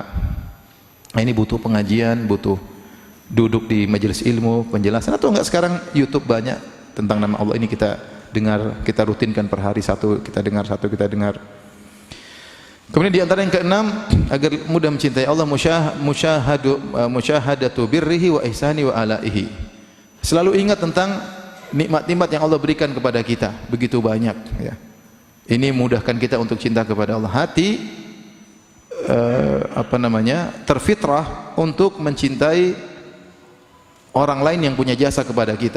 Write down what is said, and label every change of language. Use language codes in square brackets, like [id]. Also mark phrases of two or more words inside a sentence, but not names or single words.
[id] Ini butuh pengajian, butuh duduk di majelis ilmu, penjelasan, atau enggak sekarang YouTube banyak tentang nama Allah ini kita dengar, kita rutinkan per hari satu, kita dengar. Kemudian di antara yang keenam, agar mudah mencintai Allah, [ar] مشاهدة بره وإحسانه وآلائه. [id] Selalu ingat tentang nikmat-nikmat yang Allah berikan kepada kita, begitu banyak ya. Ini mudahkan kita untuk cinta kepada Allah. Hati terfitrah untuk mencintai orang lain yang punya jasa kepada kita.